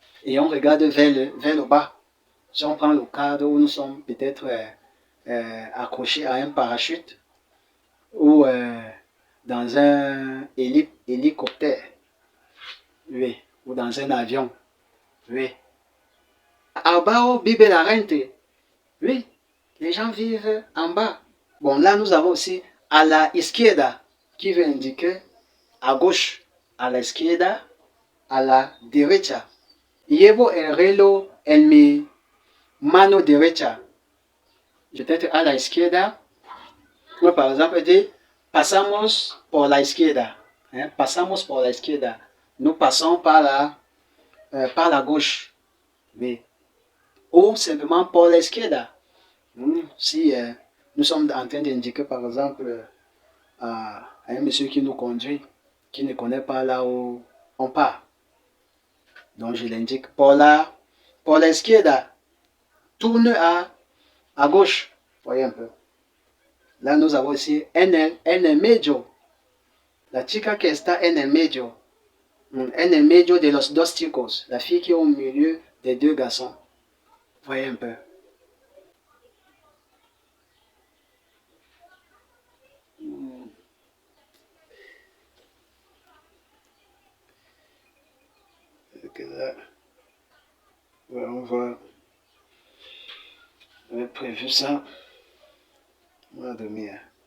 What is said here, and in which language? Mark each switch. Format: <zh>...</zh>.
<fr>Et on regarde vers le bas. Si on prend le cadre où nous sommes peut-être accrochés à un parachute ou dans un hélicoptère. Oui. Ou dans un avion. Oui.</fr> <es>Abajo vive la gente.</es> <fr>Oui. Les gens vivent en bas. Bon, là, nous avons aussi à la izquierda, qui veut indiquer à gauche.</fr> <es>A la izquierda, a la derecha. Llevo el reloj en mi mano derecha. Peut-être à la izquierda.</es> <fr>Moi, par exemple, dire</fr> <es>pasamos por la izquierda. Pasamos por la izquierda.</es> <fr>Nous passons par la gauche. Oui. Ou simplement</fr> <es>por la izquierda.</es> <fr>Si nous sommes en train d'indiquer, par exemple, à un monsieur qui nous conduit, qui ne connaît pas là où on part. Donc je l'indique</fr> <es>por la izquierda.</es> <fr>Tourne à gauche. Voyez un peu. Là nous avons aussi</fr> <es>en el medio. La chica que está en el medio. En el medio de los dos chicos.</es> <fr>La fille qui est au milieu des deux garçons. Voyez un peu. Donc là, ouais, on avait prévu ça. On va dormir.</fr>